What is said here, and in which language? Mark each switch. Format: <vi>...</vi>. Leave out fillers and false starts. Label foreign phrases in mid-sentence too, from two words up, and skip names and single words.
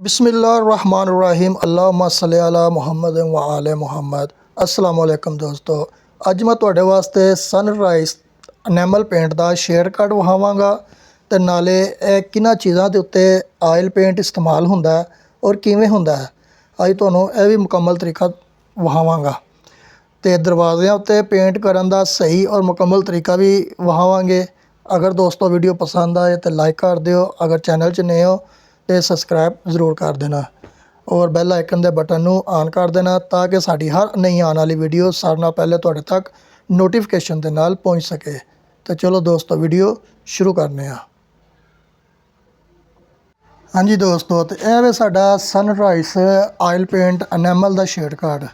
<ar>بسم الله الرحمن الرحيم اللهم صل على محمد وآل محمد. السلام عليكم</ar> <pa>दोस्तों, ਅੱਜ मैं ਤੁਹਾਡੇ ਵਾਸਤੇ ਸਨਰਾਈਜ਼</pa> <en>enamel paint</en> <pa>ਦਾ</pa> <en>shade card</en> <pa>ਵਿਖਾਵਾਂਗਾ ਤੇ ਨਾਲੇ ਇਹ ਕਿਹਨਾਂ ਚੀਜ਼ਾਂ ਦੇ ਉੱਤੇ</pa> <en>oil paint</en> <pa>ਇਸਤੇਮਾਲ ਹੁੰਦਾ ਹੈ ਔਰ ਕਿਵੇਂ ਹੁੰਦਾ ਹੈ। ਅੱਜ ਤੁਹਾਨੂੰ ਇਹ ਵੀ ਮੁਕੰਮਲ ਤਰੀਕਾ ਵਿਖਾਵਾਂਗਾ ਤੇ ਦਰਵਾਜ਼ਿਆਂ ਉੱਤੇ ਪੇਂਟ ਕਰਨ ਦਾ ਸਹੀ ਔਰ ਮੁਕੰਮਲ ਤਰੀਕਾ ਵੀ ਵਿਖਾਵਾਂਗੇ। ਅਗਰ ਦੋਸਤੋਂ ਵੀਡੀਓ ਪਸੰਦ ਆਏ ਤਾਂ ਲਾਈਕ ਕਰ ਦਿਓ, ਅਗਰ ਚੈਨਲ ਚ ਨਵੇਂ ਹੋ ਤਾਂ ਸਬਸਕ੍ਰਾਈਬ ਜ਼ਰੂਰ ਕਰ ਦੇਣਾ ਔਰ</pa> <en>bell icon</en> <pa>ਦੇ ਬਟਨ ਨੂੰ ਆਨ ਕਰ ਦੇਣਾ ਤਾਂਕਿ ਸਾਡੀ ਹਰ ਨਵੀਂ ਆਉਣ ਵਾਲੀ ਵੀਡੀਓ ਸਾਰੇ ਨਾਲ ਪਹਿਲੇ ਤੁਹਾਡੇ ਤੱਕ ਨੋਟੀਫਿਕੇਸ਼ਨ ਦੇ ਨਾਲ ਪਹੁੰਚ ਸਕੇ। ਤਾਂ ਚਲੋ ਦੋਸਤੋ ਵੀਡੀਓ ਸ਼ੁਰੂ ਕਰਨੇ ਆਂ। ਹਾਂ ਜੀ ਦੋਸਤੋ, ਤਾਂ ਇਹ ਵੇ ਸਾਡਾ ਸਨਰਾਈਜ਼</pa> <en>oil paint enamel</en> <pa>ਦਾ</pa> <en>shade card.</en>